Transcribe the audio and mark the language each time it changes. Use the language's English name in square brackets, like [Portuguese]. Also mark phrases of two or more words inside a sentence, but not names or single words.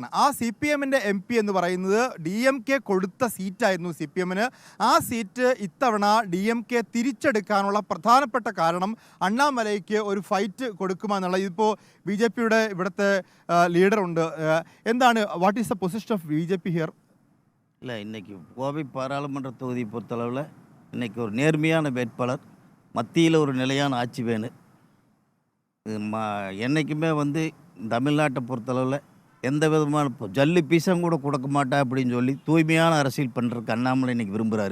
[Malayalam] ആ CPM-ൻ്റെ MP എന്ന് പറയുന്നത് DMK കൊടുത്ത സീറ്റായിരുന്നു CPM-ന്. ആ സീറ്റ് ഇത്തവണ DMK തിരിച്ചെടുക്കാനുള്ള പ്രധാനപ്പെട്ട കാരണം അണ്ണാമലൈക്ക് ഒരു ഫൈറ്റ് കൊടുക്കുമെന്നുള്ള, ഇതിപ്പോൾ BJP-യുടെ ഇവിടുത്തെ ലീഡറുണ്ട്. എന്താണ്, [English] What is the position of BJP here? [Tamil] இல்லை, இன்றைக்கி கோவை பாராளுமன்ற தொகுதியை பொறுத்தளவில் இன்றைக்கி ஒரு நேர்மையான வேட்பாளர், மத்தியில் ஒரு நிலையான ஆட்சி வேணும். என்றைக்குமே வந்து தமிழ்நாட்டை பொறுத்தளவில் எந்த விதமான ஜல்லி பீசம் கூட கொடுக்க மாட்டா அப்படின்னு சொல்லி தூய்மையான அரசியல் பண்ணுறதுக்கு அண்ணாமலை இன்றைக்கி விரும்புகிறாரு.